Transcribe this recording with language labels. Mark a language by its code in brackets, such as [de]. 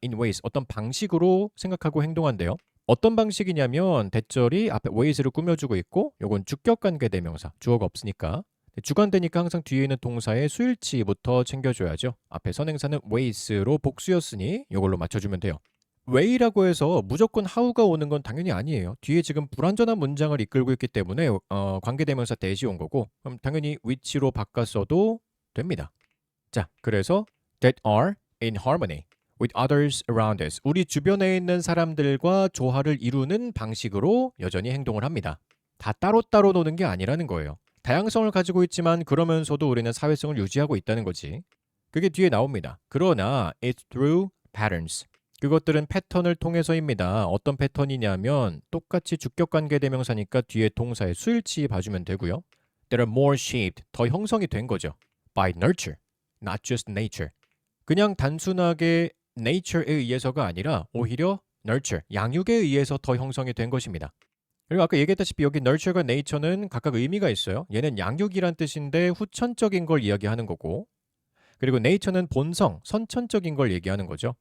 [en] in ways, [ko] 어떤 방식으로 생각하고 행동한대요. 어떤 방식이냐면 대절이 앞에 ways를 꾸며주고 있고 요건 주격관계 대명사, 주어가 없으니까 주관되니까 항상 뒤에 있는 동사의 수일치부터 챙겨줘야죠. 앞에 선행사는 ways로 복수였으니 요걸로 맞춰주면 돼요. way라고 해서 무조건 how가 오는 건 당연히 아니에요. 뒤에 지금 불완전한 문장을 이끌고 있기 때문에 관계대명사 대시 온 거고 그럼 당연히 which로 바꿨어도 됩니다. 자, 그래서 [en] that are in harmony with others around us. [ko] 우리 주변에 있는 사람들과 조화를 이루는 방식으로 여전히 행동을 합니다. 다 따로따로 노는 게 아니라는 거예요. 다양성을 가지고 있지만 그러면서도 우리는 사회성을 유지하고 있다는 거지. 그게 뒤에 나옵니다. 그러나 [en] it's through patterns. [ko] 그것들은 패턴을 통해서입니다. 어떤 패턴이냐면 똑같이 주격관계 대명사니까 뒤에 동사의 수일치 봐주면 되고요. [en] That are more shaped, [ko] 더 형성이 된 거죠. [en] By nurture, not just nature. [ko] 그냥 단순하게 nature에 의해서가 아니라 오히려 nurture, 양육에 의해서 더 형성이 된 것입니다. 그리고 아까 얘기했다시피 여기 nurture과 nature는 각각 의미가 있어요. 얘는 양육이란 뜻인데 후천적인 걸 이야기하는 거고 그리고 nature는 본성, 선천적인 걸 얘기하는 거죠.